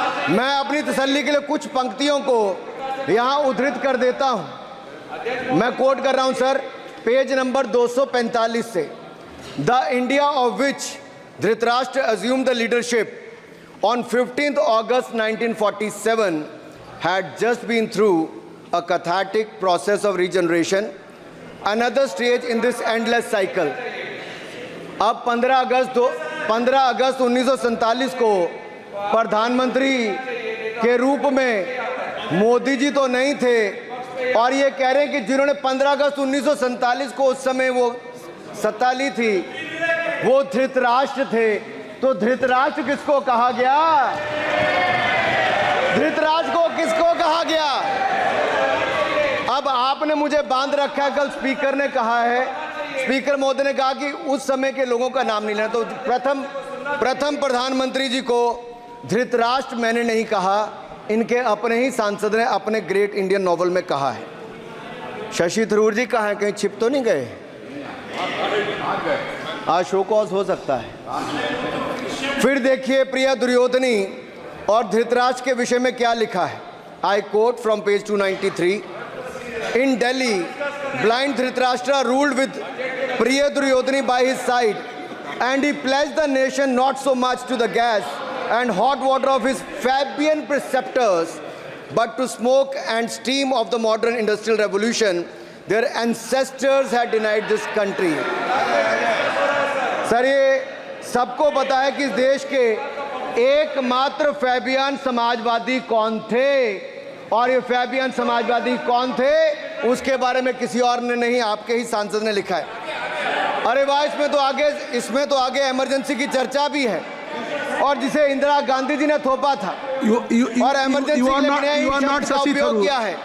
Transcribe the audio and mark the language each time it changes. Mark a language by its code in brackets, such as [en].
[hi] मैं अपनी तसल्ली के लिए कुछ पंक्तियों को यहां उद्धृत कर देता हूं। मैं कोट कर रहा हूं सर, पेज नंबर 245 से। [en] The India of which Dhritarashtra assumed the leadership on 15th August 1947 had just been through a cathartic process of regeneration, another stage in this endless cycle. [hi] अब 15 अगस्त 1947 को प्रधानमंत्री के रूप में मोदी जी तो नहीं थे, और ये कह रहे हैं कि जिन्होंने 15 अगस्त 1947 को उस समय वो सत्ता ली थी वो धृतराष्ट्र थे। तो धृतराष्ट्र किसको कहा गया? धृतराष्ट्र को किसको कहा गया? अब आपने मुझे बांध रखा है। कल स्पीकर ने कहा है, स्पीकर महोदय ने कहा कि उस समय के लोगों का नाम नहीं लेना। तो प्रथम प्रधानमंत्री जी को धृतराष्ट्र मैंने नहीं कहा, इनके अपने ही सांसद ने अपने ग्रेट इंडियन नॉवल में कहा है। शशि थरूर जी कहाँ हैं? कहीं छिप तो नहीं गए? आज शो कॉज हो सकता है। फिर देखिए प्रिय दुर्योधनी और धृतराष्ट्र के विषय में क्या लिखा है। [en] I quote from page 293। In Delhi, blind Dhritarashtra ruled with Priya Duryodhani by his side, and he pledged the nation not so much to the gas and hot water of his Fabian preceptors, but to smoke and steam of the modern industrial revolution. Their ancestors had denied this country. [hi] Sir, ये सबको पता है कि इस देश के एकमात्र Fabian Samajwadi कौन थे, और ये फैबियन समाजवादी कौन थे उसके बारे में किसी और ने नहीं, आपके ही सांसद ने लिखा है। अरे वाह, इसमें तो आगे इमरजेंसी की चर्चा भी है, और जिसे इंदिरा गांधी जी ने थोपा था और इमरजेंसी का उपयोग किया है।